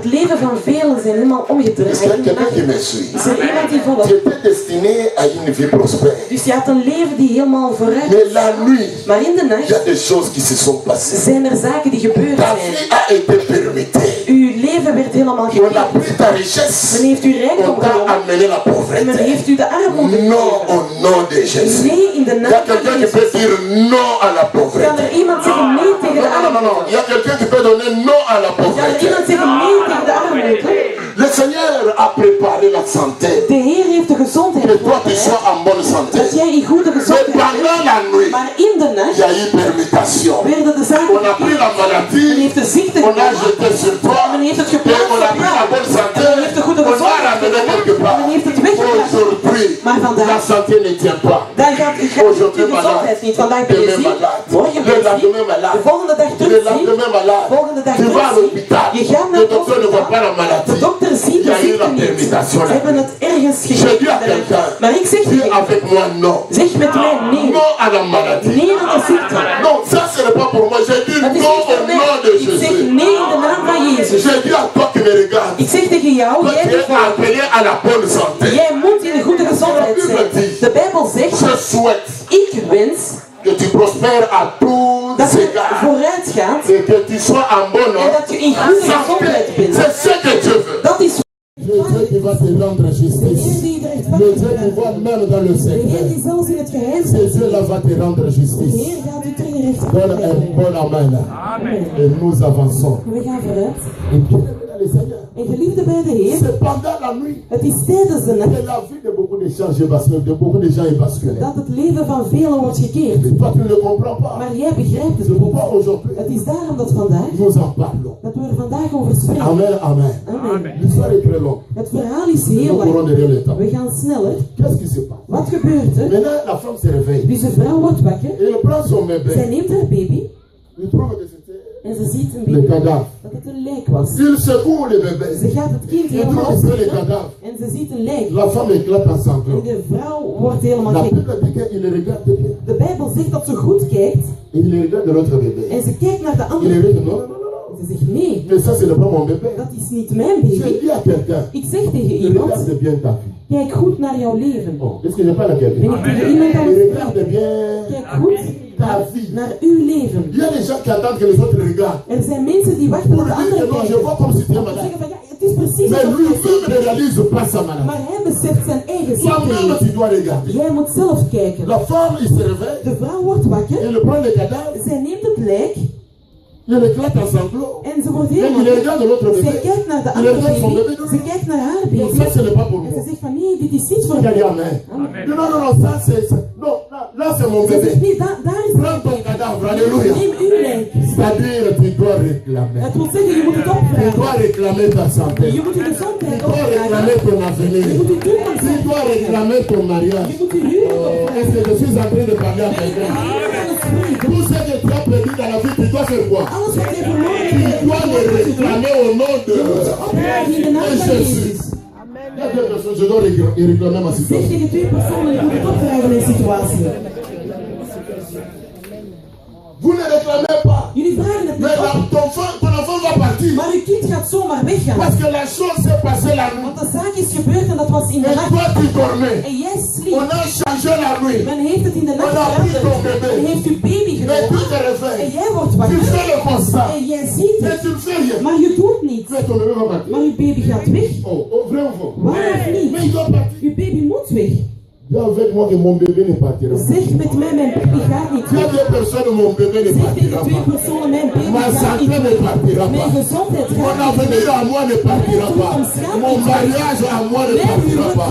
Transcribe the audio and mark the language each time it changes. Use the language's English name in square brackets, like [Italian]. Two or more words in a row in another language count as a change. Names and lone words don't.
[Dutch] Het leven van velen zijn helemaal omgedraaid. [French] Est-ce qu'il y a [Dutch] in de [French] quelqu'un qui [Dutch] nacht. [French] me suit? [Dutch] Is er iemand die [French] Tu [Dutch] volgt? [French] étais destiné à une vie prospère. [Dutch] Dus je had een leven die helemaal vooruit [French] Mais [Dutch] is. [French] la nuit, [Dutch] Maar in de [French] il y a [Dutch] nacht [French] des choses qui se sont passées. [Dutch] zijn er zaken die gebeurd [French] Ta [Dutch] zijn. [French] vie a été permittée. [Dutch] Uw leven werd helemaal [French] On a [Dutch] gekeerd. [French] pris ta richesse. [Dutch] Men heeft uw rijkdom [French] On t'a [Dutch] genomen [French] amené la [Dutch] en men [French] pauvreté. [Dutch] heeft u de armoede [French] Non [Dutch] gegeven. [French] au nom de Jésus. [Dutch] Nee, in de [French] Il y a [Dutch] naam van [French] quelqu'un qui [Dutch] Jezus. [French] peut dire non à la [Dutch] Kan [French] pauvreté. [Dutch] er iemand zeggen nee tegen de [French] Non, non, non, [Dutch] armoede? [French] non. Il y a quelqu'un qui peut donner non à la [Dutch] Kan er [French] pauvreté. [Dutch] iemand zeggen nee tegen de armoede? [French] Le Seigneur a préparé la santé. [Dutch] De Heer heeft de gezondheid [French] Que toi tu [Dutch] voorbereid, [French] sois en bonne santé. [Dutch] dat jij in goede [French] Mais [Dutch] gezondheid [French] pendant [Dutch] bent. [French] la nuit, [Dutch] Maar in de [French] il y [Dutch] nacht [French] a eu permutation. [Dutch] werden de zaken [French] On a pris [Dutch] gekeerd. [French] la [Dutch] Men [French] maladie, [Dutch] heeft de ziekte [French] on a [Dutch] genomen. [French] jeté sur toi, [Dutch] Men heeft het [French] et [Dutch] geplaatst [French] on a [Dutch] op [French] pris la [Dutch] jou. [French] bonne santé, [Dutch] En men heeft de goede [French] on a [Dutch] gezondheid [French] ramené quelque [Dutch] genomen. [French] part. [Dutch] Men heeft het weggebracht. [French] Aujourd'hui, [Dutch] Maar [French] la [Dutch] vandaag, [French] santé ne tient pas. [Dutch] daar gaat je [French] Aujourd'hui [Dutch] gezondheid niet. Vandaag [French] malade, [Dutch] ben je [French] demain [Dutch] ziek, [French] malade, [Dutch] morgen ben [French] le [Dutch] je ziek, [French] lendemain malade, [Dutch] de volgende dag [French] le [Dutch] terug ziek, [French] lendemain malade. [Dutch] volgende dag [French] Tu vas à [Dutch] terug ziek. [French] l'hôpital, [Dutch] Je gaat naar [French] le [Dutch] het [French] docteur ne voit pas la [Dutch] hospitaal. [French] maladie. [Dutch] De dokter ziet [French] Il y [Dutch] de [French] a eu [Dutch] ziekte [French] la [Dutch] niet. [French] permutation [Dutch] Ze [French] là. [Dutch] hebben het ergens [French] Je dis à [Dutch] gegeven. [French] quelqu'un, [Dutch] Maar ik zeg [French] dis [Dutch] tegen je, [French] avec moi non. [Dutch] zeg met mij nee. [French] Non à la maladie. [Dutch] Nee aan de ziekte. [French] Non, ça ce n'est pas pour moi. J'ai dit [Dutch] Dat is [French] non [Dutch] niet [French] au [Dutch] voor mij. [French] nom de [Dutch] Ik zeg [French] Jésus. [Dutch] nee in de naam van Jezus. [French] J'ai dit à toi qui me regarde, [Dutch] Ik zeg tegen jou, [French] toi [Dutch] jij [French] tu [Dutch] bent [French] es [Dutch] volk. [French] appelé à la bonne santé. [Dutch] Jij moet in de goede gezondheid zijn. De Bijbel zegt, [French] Je souhaite [Dutch] ik wens [French] que tu prospères à tous [Dutch] dat je [French] égards [Dutch] vooruit gaat [French] et que tu sois en bonne [Dutch] en dat je in goede [French] santé. [Dutch] gezondheid bent. [French] C'est ce que Dieu veut. [Dutch] Dat is [French] Le Dieu qui va te rendre justice. Le Dieu qui voit même dans le secret. [Dutch] zelfs in het geheim [French] Ce Dieu-là va te rendre justice. [Dutch] gaat u terecht. [French] Donne un bon amen là. Et nous avançons. [Dutch] We gaan vooruit. [French] Et bien, dans le Seigneur, [Dutch] En geliefde bij de Heer, [French] c'est pendant la nuit [Dutch] het is tijdens de [French] que [Dutch] nacht [French] la vie de beaucoup de gens est basculée, de beaucoup de gens est basculée. [Dutch] dat het leven van velen wordt gekeerd. [French] Et toi, tu ne le comprends pas. [Dutch] Maar jij begrijpt het [French] C'est [Dutch] niet. [French] pourquoi aujourd'hui, [Dutch] Het is daarom dat vandaag, [French] nous en parlons. [Dutch] dat we er vandaag over spreken. [French] Amen, amen. Amen. L'histoire est très longue. [Dutch] Het verhaal is heel [French] Nous courons [Dutch] lang. [French] derrière le temps. [Dutch] We gaan sneller. [French] Qu'est-ce qui se passe? [Dutch] Wat gebeurt er? [French] Maintenant, la femme se réveille. [Dutch] Dus de vrouw wordt wakker. [French] Et elle prend son [Dutch] Zij [French] bébé. [Dutch] neemt haar baby [French] Il trouve que c'était [Dutch] en ze ziet een [French] le [Dutch] baby [French] cadavre. [Dutch] dat het een lijk was. [French] Il secoue le bébé. [Dutch] Ze gaat het kind [French] Il [Dutch] helemaal [French] trouve que c'est le [Dutch] opzoeken [French] cadavre. [Dutch] en ze ziet een lijk. [French] La femme éclate en [Dutch] En [French] sanglots. [Dutch] de vrouw wordt helemaal [French] La [Dutch] gek. [French] Bible dit qu'il regarde bien. [Dutch] De Bijbel zegt dat ze goed kijkt [French] Et il regarde l'autre bébé. [Dutch] en ze kijkt naar de [French] Il [Dutch] andere. [French] regarde, non, non, non, non. [Dutch] En ze zegt nee, [French] Mais ça, ce n'est pas mon bébé. [Dutch] dat is niet mijn [French] Je [Dutch] baby. [French] dis à quelqu'un, [Dutch] Ik zeg tegen iemand, [French] regarde bien ta vie. [Dutch] kijk goed naar jouw leven. [French] Oh, est-ce que je parle à [Dutch] Ben [French] quelqu'un? [Dutch] ik tegen iemand aan het [French] Regarde [Dutch] spreken? [French] bien [Dutch] Kijk goed [French] ta vie. [Dutch] naar uw leven. [French] Il y a des gens qui attendent que les autres regardent. [Dutch] Er zijn mensen die wachten [French] Pour [Dutch] op de [French] lui dire [Dutch] anderen [French] que non, je [Dutch] kijken. [French] vois comme si tu es [Dutch] Ze [French] malade. [Dutch] zeggen van ja, het is precies [French] Mais [Dutch] wat [French] lui-même ne réalise pas sa maladie. [Dutch] maar hij beseft zijn eigen ziekte [French] Toi-même, [Dutch] niet. [French] tu dois regarder. [Dutch] Jij moet zelf kijken. [French] La femme, il se réveille, [Dutch] De vrouw wordt wakker, [French] elle prend le cadavre, [Dutch] zij neemt het lijk [French] elle éclate en sanglots. [Dutch] en ze wordt [French] Mais [Dutch] helemaal [French] il regarde l'autre [Dutch] Zij [French] bébé. [Dutch] kijkt naar de [French] Il [Dutch] andere [French] regarde son [Dutch] baby, [French] bébé. [Dutch] ze kijkt naar haar [French] Non, [Dutch] baby [French] ça, ce n'est pas pour [Dutch] en ze [French] moi. [Dutch] zegt van nee, dit is niet voor [French] Il a dit [Dutch] mij. [French] amen. Amen. Non, non, non, ça c'est... Non, là c'est mon [Dutch] Ze zegt [French] bébé. [Dutch] nee, daar is [French] Prends ton cadavre, alléluia. [Dutch] neem uw lijk. [French] C'est-à-dire, tu dois réclamer. [Dutch] Dat wil zeggen, je moet het [French] Tu [Dutch] opvragen. [French] dois réclamer ta santé. [Dutch] Je moet je gezondheid [French] Tu dois [Dutch] opvragen. [French] réclamer ton avenir. [Dutch] Je moet je toekomst [French] Tu dois [Dutch] opvragen. [French] réclamer ton mariage. [Dutch] Je moet je huwelijk opvragen. [French] Est-ce que je suis en train de parler à quelqu'un? Tout ce que tu as perdu dans la vie, tu dois faire quoi? [Dutch] Alles wat je verloren [French] Tu [Dutch] hebt, [French] dois le réclamer au nom de [Dutch] opvragen in de naam van [French] Jésus. [Dutch] Jezus. [French] Il y a deux personnes, je dois réclamer ma [Dutch] Zeg [French] situation. [Dutch] tegen twee personen, je moet het opvragen in situatie. [French] Vous ne réclamez pas. [Dutch] Jullie vragen het [French] Mais [Dutch] niet op, [French] ton enfant va partir. [Dutch] maar uw kind gaat zomaar weggaan. [French] Parce que la chose s'est passée la nuit. [Dutch] Want de zaak is gebeurd en dat was in de [French] Et [Dutch] nacht. [French] toi, tu dormais. [Dutch] En jij [French] On [Dutch] sliep. [French] a changé la nuit. [Dutch] Men heeft het in de nacht [French] On a pris ton [Dutch] veranderd. [French] bébé. [Dutch] Men heeft uw baby [French] Mais tu [Dutch] genomen. [French] te [Dutch] En [French] réveilles. [Dutch] jij wordt [French] Tu [Dutch] wakker. [French] fais le constat. [Dutch] En jij ziet [French] Mais [Dutch] het. [French] tu ne fais rien. [Dutch] Maar je doet niets. [French] Mais ton bébé va partir. [Dutch] Maar uw baby gaat weg. [French] Oh, vrai ou faux? [Dutch] Waar of [French] Mais [Dutch] niet? [French] il doit partir. [Dutch] Uw baby moet weg. [French] Dis avec moi que mon bébé ne partira pas. [Dutch] Zeg met mij, mijn baby gaat niet. [French] Dis à deux personnes, mon bébé ne [Dutch] Zeg [French] partira [Dutch] tegen twee [French] pas. [Dutch] personen, mijn baby [French] Ma [Dutch] gaat [French] santé [Dutch] niet. [French] ne partira [Dutch] Mijn [French] pas. [Dutch] gezondheid [French] Mon [Dutch] gaat niet. [French] avenir à moi ne partira pas. Mon mariage à moi ne partira pas.